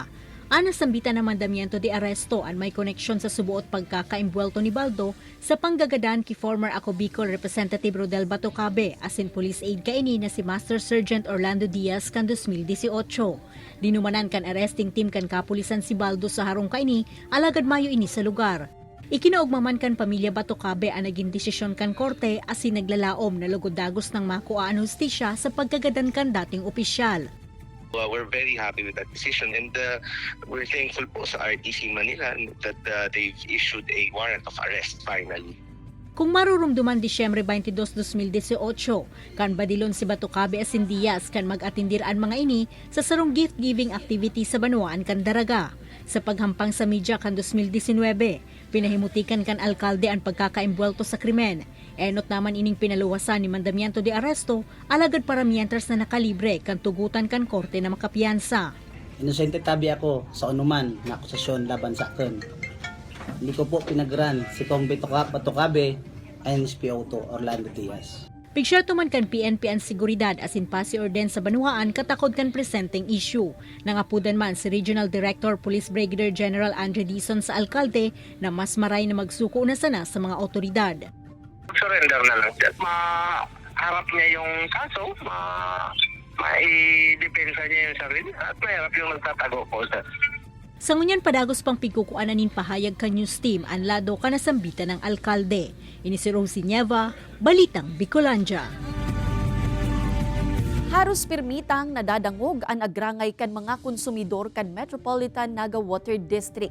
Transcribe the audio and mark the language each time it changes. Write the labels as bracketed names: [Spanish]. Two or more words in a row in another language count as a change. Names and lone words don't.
[Bikol] Ana sambitan ng [Spanish] mandamiento de aresto [Bikol] ang may koneksyon sa subuot pagkakaimbuelto ni Baldo sa panggagadan ki former Ako Bicol Representative Rodel Batocabe asin [English] police aid [Bikol] kaini na si Master Sergeant Orlando Diaz kan 2018. Dinumanan kan arresting team kan kapulisan si Baldo sa harong kaini alagad mayo ini sa lugar. Ikinaugmaman kan pamilya Batocabe ang naging desisyon kan korte asin naglalaom na lugod-dagos ng makuha ang hustisya sa pagkagadan kan dating opisyal. [English] We're very happy with that decision and we're thankful [Filipino] po sa [English] RTC Manila that they've issued a warrant of arrest finally. [Bikol] Kung marurumduman Disyembre 22, 2018, kan badilon si Batocabe asin Diaz kan mag-atindir ang mga ini sa sarong [English] gift-giving activity [Bikol] sa Banuan kan Daraga. Sa paghampang sa media kan 2019, pinahimutikan kan alkalde ang pagkakaimbuelto sa krimen. Enot naman ining pinaluwasan ni [Spanish] mandamiento de aresto, [Bikol] alagad para mientras na nakalibre kan tugutan kan korte na makapiyansa. Inosente tabi ako sa anuman na akusasyon laban sa akin. [Filipino] Hindi ko po pinagran si Kong Batocabe and SPO2 Orlando Diaz. [Bikol] Pigsyerto man kan PNP ang seguridad asin pasi orden sa Banuaan katakod kan [English] presenting issue. [Bikol] Nangapudan man si Regional Director Police Brigadier General Andre Dizon sa alkalde na mas maray na magsuko na sana sa mga otoridad. [Filipino] Surrender na lang. Maharap niya yung kaso, maidepensa niya yung sarili at mahirap yung nagtatago po. [Bikol] Sa ngunyan padagos pang pigkukuanan nin pahayag ka [English] news team [Bikol] ang lado kanasambitan ng alkalde. Ini si Rosie Nieva, Balitang Bicolandia. Haros pirmitang nadadangog ang agrangay kan mga konsumidor kan Metropolitan Naga Water District.